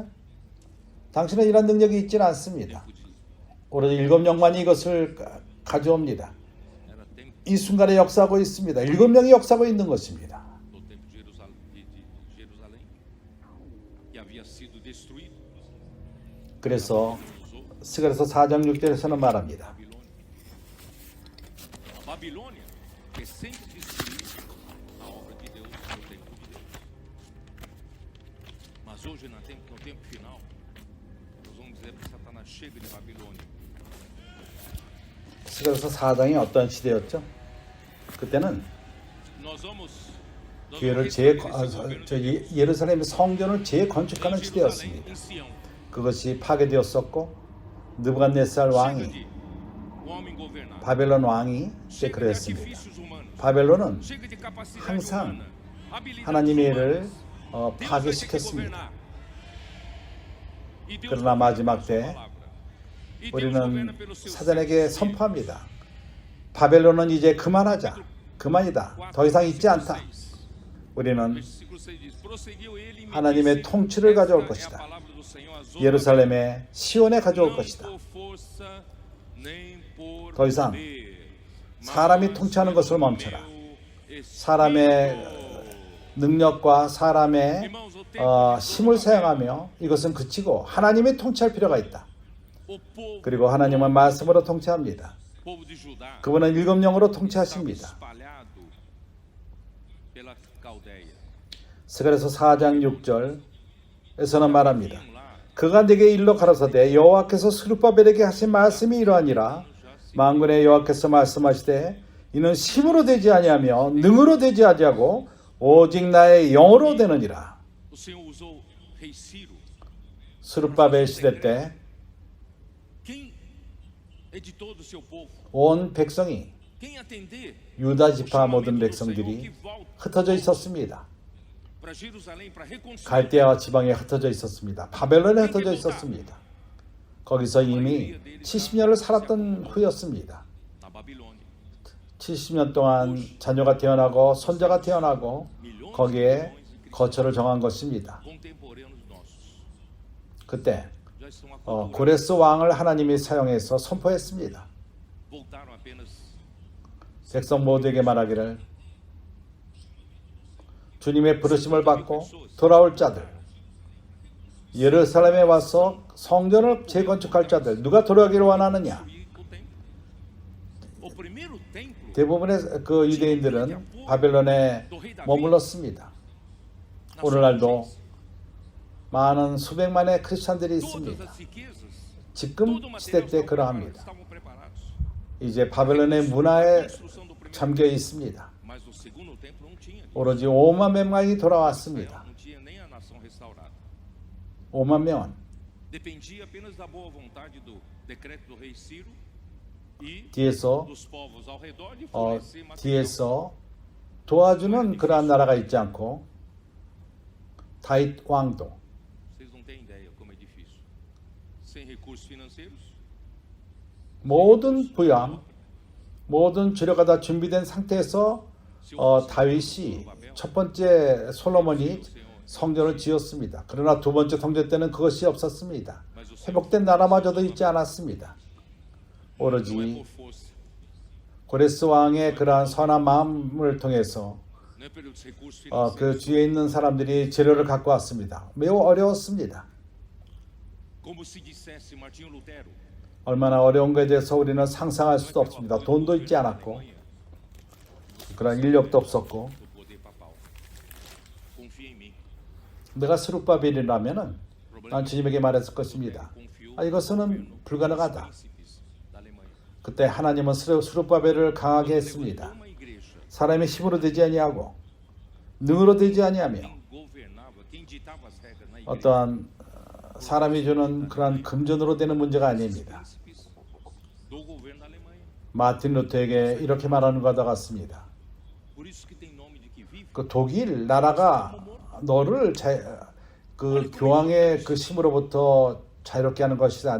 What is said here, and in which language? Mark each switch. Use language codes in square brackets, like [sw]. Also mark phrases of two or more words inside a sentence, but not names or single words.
[ko] 당신은 이런 능력이 있지는 않습니다. 오로지 일곱 영만이 이것을 가져옵니다. 이 순간에 역사하고 있습니다. 일곱 명이 역사하고 있는 것입니다. 그래서 스가랴서 4장 6절에서는 말합니다. [pt] Babilônia recém destruiu a obra de Deus no tempo de Deus. Mas hoje, no tempo final, nós vamos dizer para Satanás: chega de Babilônia. [ko] 스가랴서 4장이 어떤 시대였죠? 그때는 [pt] Nós vamos [ko] 교회를 예루살렘 성전을 재건축하는 시대였습니다. [pt] em Sião. [ko] 그것이 파괴되었었고 느부갓네살 왕이 [pt] O homem governar. [ko] 바벨론 왕이 그때 [pt] Chega de [ko] 그랬습니다. [pt] artifícios humanos. [ko] 바벨론은 [pt] Chega de capacidade [ko] 항상 [pt] humana. Habilidades [ko] 하나님의 일을 [pt] humanas. Deus vai ter que [ko] 파괴시켰습니다. [pt] governar. E Deus [ko] 그러나 [pt] governa [ko] 마지막 [pt] pela sua [ko] 때 [pt] palavra. E Deus [ko] 우리는 [pt] governa pelo seu [ko] 사단에게 [pt] Santo Espírito. [ko] 선포합니다. 바벨론은 이제 그만하자. 그만이다. 더 이상 있지 않다. 우리는 [pt] Versículo 6 diz: prosseguiu ele e me [ko] 하나님의 [pt] disse, [ko] 통치를 가져올 [pt] esta é a [ko] 것이다. [pt] palavra do Senhor, as [ko] 예루살렘의 시온에 가져올 [pt] não [ko] 것이다. [pt] por força, nem por [ko] 더 이상 [pt] poder, [ko] 사람이 [pt] mas [ko] 통치하는 것을 [pt] pelo [ko] 멈춰라. [pt] meu Espírito. [ko] 사람의 능력과 사람의 [pt] Irmãos, o tempo de [ko] 힘을 사용하며 이것은 그치고 하나님이 통치할 필요가 있다. [pt] o povo, [ko] 그리고 하나님은 말씀으로 통치합니다. [pt] povo de Judá [ko] 그분은 일곱 영으로 [pt] estava [ko] 통치하십니다. [pt] espalhado pela Caldeia. [ko] 스가랴서 4장 6절 15절에서는 말합니다. 그가 내게 일러 가라사대 여호와께서 스룹바벨에게 하신 말씀이 이러하니라. 만군의 여호와께서 말씀하시되 이는 힘으로 되지 아니하며 능으로 되지 아니하고 오직 나의 영으로 되느니라. [pt] O Senhor usou rei Ciro. [ko] 스룹바벨 시대 때 [pt] Quem é de todo o seu povo? [ko] 온 백성이 [pt] Quem atender [ko] 유다 [pt] o [ko] 지파 모든 [pt] chamamento do Senhor [ko] 백성들이 [pt] que volta [ko] 흩어져 있었습니다. [pt] para Jerusalém para reconciliar? [ko] 갈대아 지방에 흩어져 있었습니다. 바벨론에 흩어져 있었습니다. 거기서 이미 70년을 살았던 후였습니다. [pt] Na Babilônia. [ko] 70년 동안 자녀가 태어나고 손자가 태어나고 거기에 거처를 정한 것입니다. [pt] Contemporâneos nossos [ko] 그때 [pt] já estão aculturados. [ko] 고레스 왕을 하나님이 사용해서 선포했습니다. [pt] Voltaram apenas [ko] 백성 모두에게 말하기를 주님의 부르심을 받고 돌아올 자들, 예루살렘에 와서 성전을 재건축할 자들, 누가 돌아오기를 원하느냐? [pt] o templo. O primeiro templo [ko] 대부분의 그 유대인들은 바벨론에 머물렀습니다. 오늘날도 많은 수백만의 크리스찬들이 [pt] todas [ko] 있습니다. [pt] as riquezas, [ko] 지금 [pt] todo o [ko] 시대 [pt] material [ko] 때 [pt] estavam [ko] 그러합니다. [pt] preparados. [ko] 이제 바벨론의 문화에 잠겨 있습니다. [pt] Mas o segundo templo não tinha. [ko] 오로지 5만 명만이 돌아왔습니다. [pt] Não tinha nem a nação restaurada. [ko] 5만 명은 [pt] Dependia apenas da boa vontade do decreto do rei Ciro e [ko] 뒤에서 [pt] dos povos ao redor de fornecer material. [ko] 뒤에서 도와주는 그러한 나라가 있지 않고 다윗 왕도 [pt] Vocês não têm ideia como é difícil. Sem recursos financeiros, [ko] 모든 부양, 모든 재료가 다 준비된 상태에서 다윗이 첫 번째 솔로몬이 성전을 지었습니다. 그러나 두 번째 성전 때는 그것이 없었습니다. 회복된 나라마저도 있지 않았습니다. [pt] não é [ko] 오로지 [pt] por força, [ko] 고레스 왕의 그러한 선한 마음을 통해서 [pt] não é pelos recursos [ko] 그 [pt] financeiros. [ko] 주위에 있는 사람들이 재료를 갖고 왔습니다. 매우 어려웠습니다. [pt] Como se dissesse Martinho Lutero, [ko] 얼마나 어려운 것에 대해서 우리는 상상할 수도 없습니다. 돈도 있지 않았고 그런 인력도 없었고 [pt] do poder papal. Confia em mim. [ko] 내가 스룹바벨이라면은 [pt] O [ko] 난 [pt] problema [ko] 주님에게 말했을 것입니다. [pt] confiou [ko] 이것은 불가능하다. [pt] príncipes da Alemanha. [ko] 그때 하나님은 스룹바벨을 강하게 했습니다. [pt] Uma igreja. [ko] 사람의 힘으로 되지 아니하고 능으로 되지 아니하며 [pt] Quem governava, quem ditava as regras na igreja. [ko] 어떠한 사람이 주는 그런 금전으로 되는 문제가 아닙니다. [pt] Príncipes do governo da Alemanha. [ko] 마틴 루터에게 이렇게 말하는 것과 같습니다. [pt] Por isso que tem nome de que vive. [ko] 그 독일 나라가 너를 그 교황의 그 힘으로부터 자유롭게 하는 것이다.